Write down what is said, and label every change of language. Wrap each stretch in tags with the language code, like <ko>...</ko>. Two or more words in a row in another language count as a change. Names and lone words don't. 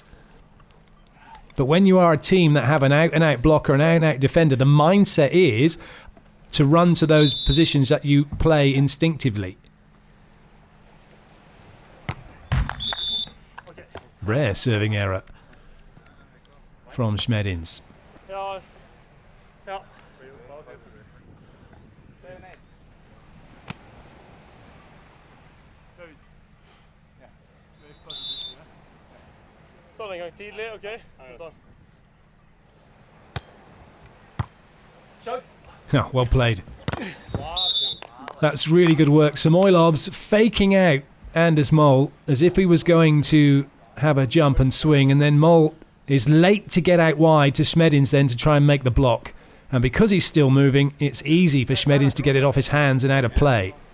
<en>But when you are a team that have an out-and-out blocker, an out-and-out defender, the mindset is to run to those positions that you play instinctively. Rare serving error from Smedins.</en> <no>Sånn en gang tidlig, ok? Sånn.</no> <en>Oh, well played. That's really good work. Samoilovs faking out Anders Mol as if he was going to have a jump and swing, and then Mol is late to get out wide to Smedins then to try and make the block. And because he's still moving, it's easy for Smedins to get it off his hands and out of play.</en>